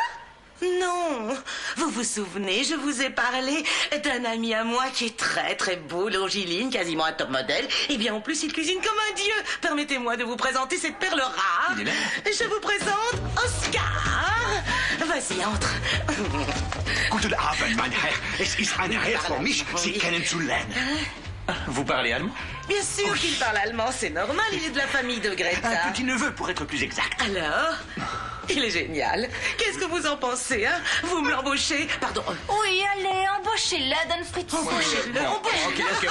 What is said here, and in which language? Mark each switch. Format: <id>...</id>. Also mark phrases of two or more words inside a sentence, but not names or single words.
<fr>Non. Vous vous souvenez, je vous ai parlé d'un ami à moi qui est très très beau, longiligne, quasiment un top modèle. Et bien en plus, il cuisine comme un dieu. Permettez-moi de vous présenter cette perle rare. Il est là. Je vous présente Oscar. Vas-y, entre.</fr> <de>Guten Abend, mein Herr. Es ist eine Ehre für mich, Sie kennenzulernen.</de> <fr>Vous parlez allemand? Bien sûr qu'il parle allemand, c'est normal, il est de la famille de Greta. Un petit-neveu, pour être plus exact. Alors? Il est génial. Qu'est-ce que vous en pensez, hein? Vous me l'embauchez? Pardon. Oui, allez, embauchez-le, Don Fritz. Embauchez-le, embauchez-le.</fr>